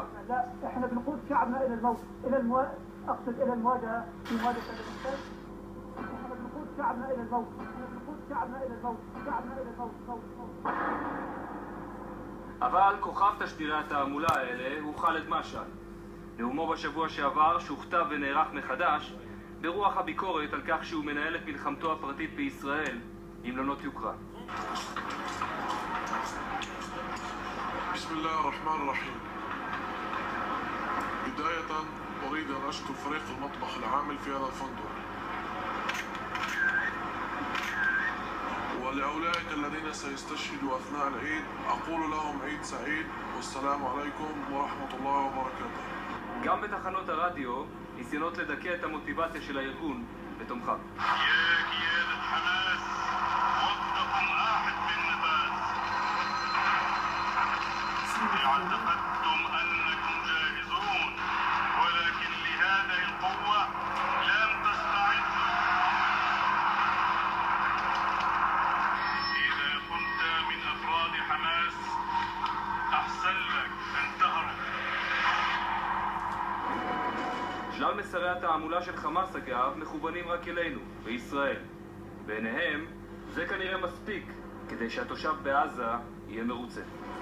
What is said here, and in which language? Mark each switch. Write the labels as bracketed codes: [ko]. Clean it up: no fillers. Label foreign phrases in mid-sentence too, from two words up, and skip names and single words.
[ar] لا احنا بنقود شعبنا الى الموت اقصد الى المواجهه في مواجهه الانسان. احنا بنقود شعبنا الى الموت شعبنا الى الموت. [he] אבל כוכב תשדירי התעמולה האלה הוא ח'אלד משעל. נאומו בשבוע שעבר שוכתב ונערך מחדש ברוח הביקורת על כך שהוא מנהל את מלחמתו הפרטית בישראל עם לונות יוקרה. [ar] بسم الله الرحمن الرحيم. بداية أريد أن أشكر فريق المطبخ العامل في هذا الفندق، ولأولئك الذين سيستشهدوا أثناء العيد أقول لهم عيد سعيد والسلام عليكم ورحمة الله وبركاته. [he] גם בתחנות הרדיו ניסיונות לדכא את המוטיבציה של הארגון לתומכיו. [ar] اعتقدتم أنكم جاهزون ولكن لهذه القوة لم تستعدوا. إذا كنت من أفراد حماس أحسن لك أن تهرب. [he] שלל מסרי התעמולה של חמאס אגב מכוונים רק אלינו, בישראל. בעיניהם זה כנראה מספיק כדי שהתושב בעזה יהיה מרוצה.